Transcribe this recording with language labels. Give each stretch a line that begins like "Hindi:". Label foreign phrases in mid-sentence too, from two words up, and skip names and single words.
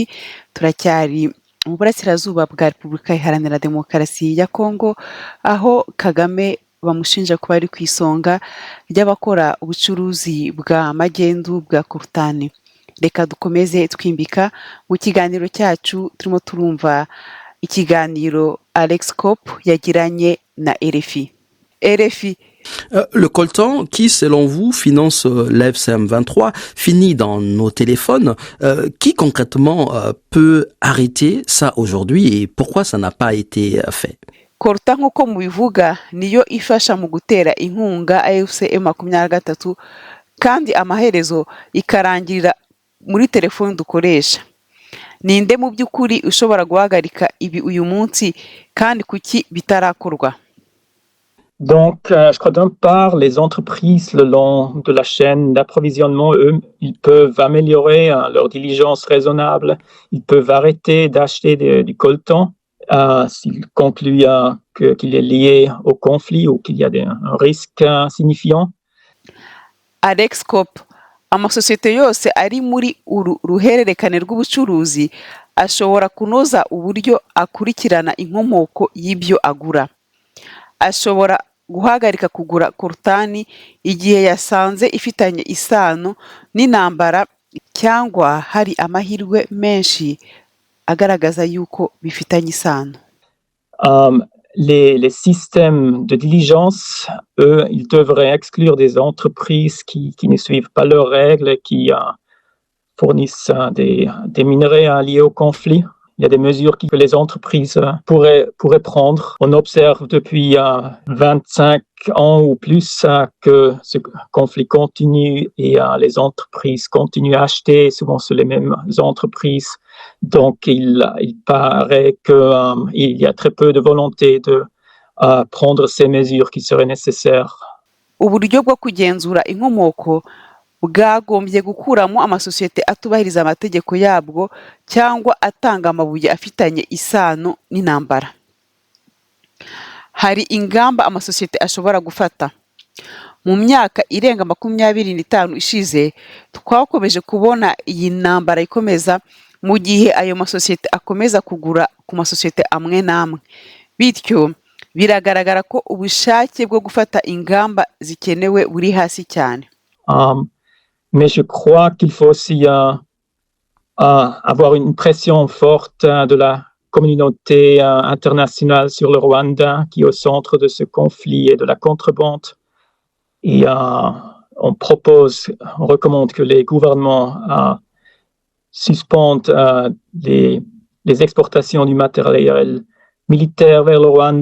Kinyarwanda: Turacyari mu burasirazuba bwa Repubulika Iharanira Demokarasi ya Kongo, aho Kagame bamushinja kuba ari ku isonga ry'abakora ubucuruzi bwa magendu bwa Kurtani. Reka dukomeze twimbika mu kiganiro cyacu. Turimo turumva ikiganiro Alex Cop yagiranye na RFI.
French: Le coltan qui, selon vous, finance l'FCM23, finit dans nos téléphones. Qui concrètement peut arrêter ça aujourd'hui et pourquoi ça n'a pas été fait?
Kinyarwanda: Coltan nk'uko mubivuga niyo ifasha mu gutera inkunga AFC-M23 kandi amaherezo ikarangirira muri telefone dukoresha. Ninde mu by'ukuri ushobora guhagarika ibi uyu munsi kandi kuki bitarakorwa?
French: Donc, je crois d'une part, les entreprises le long de la chaîne d'approvisionnement, eux, ils peuvent améliorer leur diligence raisonnable. Ils peuvent arrêter d'acheter du coltan s'ils concluent qu'il est lié au conflit ou qu'il y a un risque signifiant.
Kinyarwanda: Alex Cop, amasosiyete yose ari muri uru ruhererekane rw'ubucuruzi ashobora kunoza uburyo akurikirana inkomoko y'ibyo agura. Ashobora guhagarika kugura Kurtani igihe yasanze ifitanye isano n'intambara cyangwa hari amahirwe menshi agaragaza yuko bifitanye isano.
French: Les systèmes de diligence, eux, ils devraient exclure des entreprises qui ne suivent pas leurs règles, qui fournissent des minerais liés au conflit. Il y a des mesures que les entreprises pourraient prendre. On observe depuis 25 ans ou plus que ce conflit continue et les entreprises continuent à acheter, souvent sur les mêmes entreprises. Donc, il paraît qu'il y a très peu de volonté de prendre ces mesures qui seraient nécessaires.
Kinyarwanda: Uburyo bwo kugenzura inkomoko bwagombye gukuramo amasosiyete atubahiriza amategeko yabwo cyangwa atanga amabuye afitanye isano n'intambara. Hari ingamba amasosiyete ashobora gufata. Mu myaka irenga 25 ishize twakomeje kubona iyi ntambara ikomeza mu gihe ayo masosiyete akomeza kugura ku masosiyete amwe namwe. Bityo biragaragara ko ubushake bwo gufata ingamba zikenewe buri hasi cyane.
French: Mais je crois qu'il faut aussi avoir une pression forte de la communauté internationale sur le Rwanda qui est au centre de ce conflit et de la contrebande. Et on recommande que les gouvernements suspendent les exportations du matériel militaire vers le